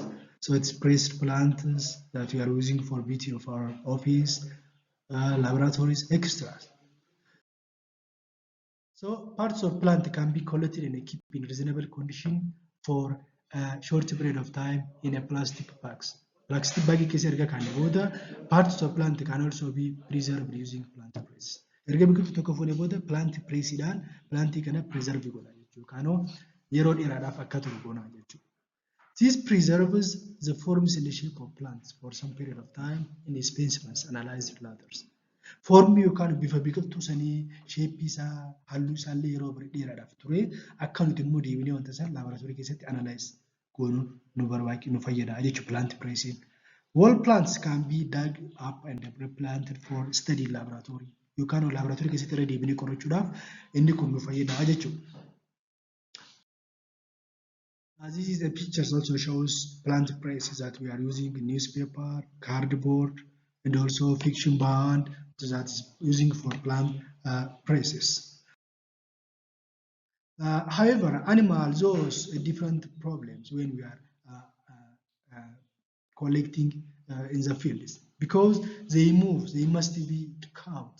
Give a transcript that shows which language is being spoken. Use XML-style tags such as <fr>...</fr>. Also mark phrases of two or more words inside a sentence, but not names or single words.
<en>So it's pressed plants that we are using for beauty of our office, laboratories, extras. So parts of plant can be collected and kept in reasonable condition for a short period of time in a plastic bags. Plastic bag</en> <om>keessa erga kaane booda</om> <en>parts of plant can also be preserved using plant press.</en> <om>Erga biqiltuu tokko fuudhee booda plant pressiidhaan plantii kana preserve godha jechuudha. Kanoo yeroo dheeraadhaaf akka turu goona jechuudha.</om> <en>This preserves the forms and the shape of plants for some period of time in specimens analyzed later.</en> <om>Foormii yookaan bifa biqiltuu sanii sheeppii isaa halluu isaallee yeroo dheeraadhaaf ture akka nuti immoo deebinee wanta san laaboraatoorii keessatti analyze goonuu nu fayyada jechuudha</om> <en>plant pressing. All plants can be dug up and replanted for study in laboratory</en> <om>yookaan laaboraatoorii keessatti irra deebinee qorachuudhaaf inni kun nu fayyada jechuudha.</om> <en>This is the pictures also shows plant presses that we are using in newspaper, cardboard, and also fiction bound that is using for plant presses. However, animals pose different problems when we are collecting in the fields because they move, they must be caught.</en>